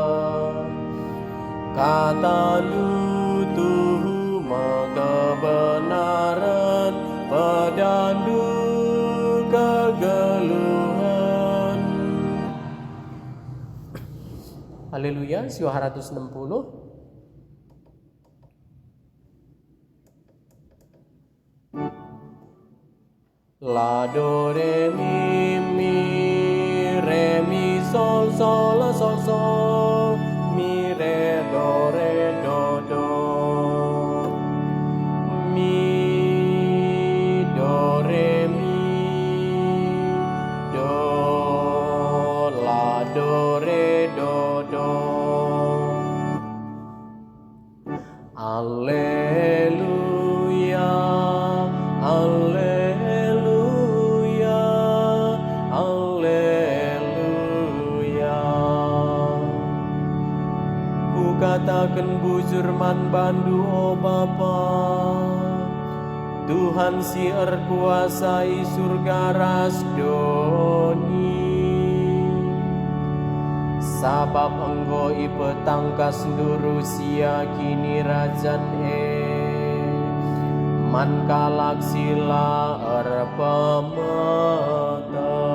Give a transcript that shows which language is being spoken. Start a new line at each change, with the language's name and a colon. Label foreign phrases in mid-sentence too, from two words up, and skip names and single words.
Batak Karo: Kata Tuhu kebenaran pedandu kegeluhan. Haleluya, siwa 160. La do re mi sol sol la sol sol mi re do do mi do re mi do la do re do. Alleluia, alleluia, alleluia. Ku katakan bujur man bandu o Bapa, Tuhan si erkuasai surga ras doni, sabab enggo ipetangkas durusia kini rajan man kalak sila erpemeta.